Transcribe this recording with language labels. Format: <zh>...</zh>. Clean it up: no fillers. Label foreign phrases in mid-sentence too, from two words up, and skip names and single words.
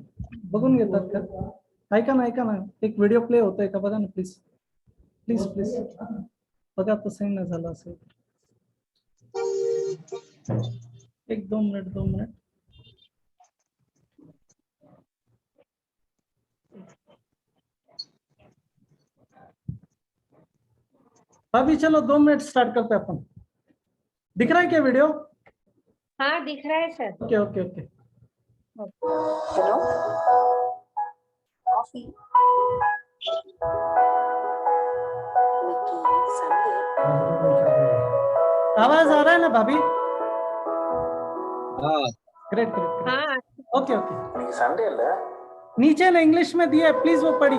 <mr>बघून घेतात का ऐका ना एक व्हिडिओ प्ले होतोय का बघा ना</mr> <en>please please please</en> <mr>बघा तसंही नाही झालं असेल</mr> <hi>1-2 मिनिट अभी चलो 2 मिनट स्टार्ट करते हैं अपन दिख रहा है क्या वीडियो हाँ दिख रहा है सर।</hi> <en>okay okay okay hello coffee Sunday</en> <hi>आवाज आ रहा है ना भाभी हाँ</hi> <en>great great</en> <hi>हाँ</hi> <en>okay okay</en> <ta>இன்னைக்கு சண்டே இல்ல</ta> <hi>नीचे ना इंग्लिश में दिया है प्लीज वो पढ़िए</hi>